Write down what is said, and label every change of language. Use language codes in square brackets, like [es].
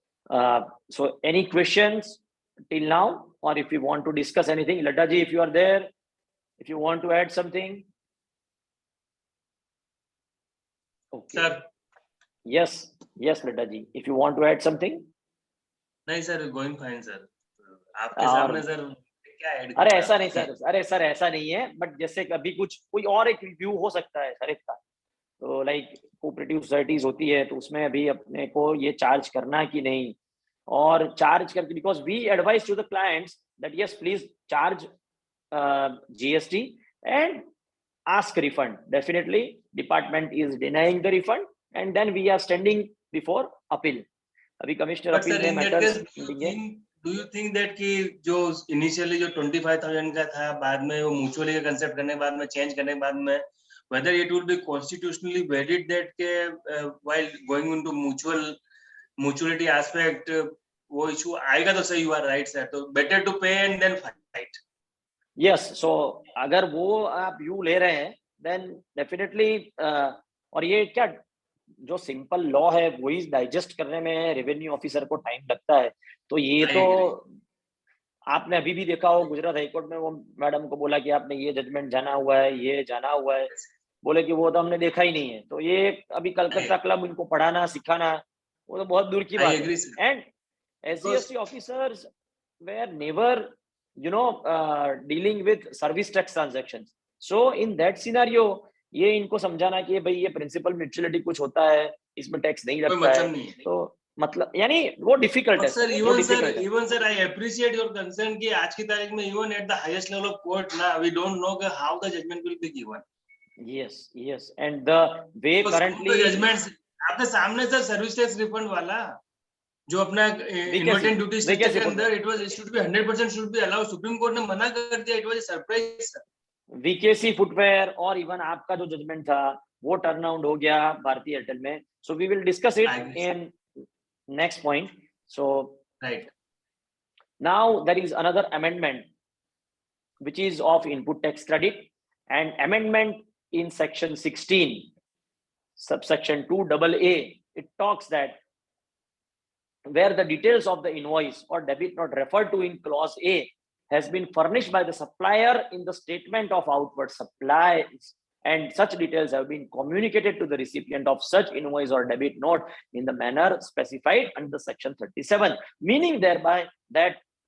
[en] So any questions till now, or if you want to discuss anything, Lataji, if you are there, if you want to add something. Okay. Sir. Yes, Lataji, if you want to add something. [hi] नहीं sir, going fine sir. आपके सामने sir क्या add? अरे ऐसा नहीं sir, अरे sir ऐसा नहीं है, बट जैसे कभी कुछ कोई और एक व्यू हो सकता है सर इसका, तो लाइक कोऑपरेटिव सोसाइटीज होती है, तो उसमें अभी अपने को ये चार्ज करना कि नहीं, और चार्ज करके, [en] Because we advise to the clients that yes please charge GST and ask refund. Definitely department is denying the refund, and then we are standing before appeal. [hi] अभी कमिश्नर अपील में matters देंगे. Do you think that कि जो initially जो 25,000 का था, बाद में वो mutually का concept करने के बाद में change करने के बाद में, whether it will be constitutionally valid that के while going into mutuality aspect वो issue आएगा, तो सही, [en] you are right sir, [hi] तो better to pay and then fight. Yes, so अगर वो आप व्यू ले रहे हैं, then definitely और ये क्या जो सिंपल लॉ है वही डाइजेस्ट करने में रेवेन्यू ऑफिसर को टाइम लगता है, तो ये तो आपने अभी भी देखा हो गुजरात हाईकोर्ट में वो मैडम को बोला कि आपने ये जजमेंट जाना हुआ है, ये जाना हुआ है, बोले कि वो तो हमने देखा ही नहीं है. तो ये अभी कलकत्ता क्लब उनको पढ़ाना सिखाना वो तो बहुत दूर की बात है. [en] And SGST officers were never dealing with service tax transactions. So in that scenario [hi] ये इनको समझाना कि भाई ये प्रिंसिपल म्यूचुअलिटी कुछ होता है, इसमें टैक्स नहीं लगता है, तो मतलब यानी वो डिफिकल्ट है. [en] sir even sir I appreciate your concern [hi] कि आज की तारीख में [en] Even at the highest level of court ना we don't know how the judgment will be given. Yes and the way currently [hi] judgements आपके सामने सर सर्विस टैक्स रिफंड वाला जो अपना इन्वर्टेड ड्यूटी स्ट्रक्चर के अंदर it was should be 100% should be allowed, supreme court ने मना कर दिया. [en] It was a surprise sir. [hi] VKC footwear और इवन आपका जो जजमेंट था वो टर्न आउट हो गया भारतीय एयरटेल में. [en] So we will discuss it in next point. So right now there is another amendment which is of input tax credit, and amendment in section 16 subsection 2AA. It talks that where the details of the invoice or debit note referred to in clause A has been furnished by the supplier in the statement of outward supplies, and such details have been communicated to the recipient of such invoice or debit note in the manner specified under section 37, meaning thereby that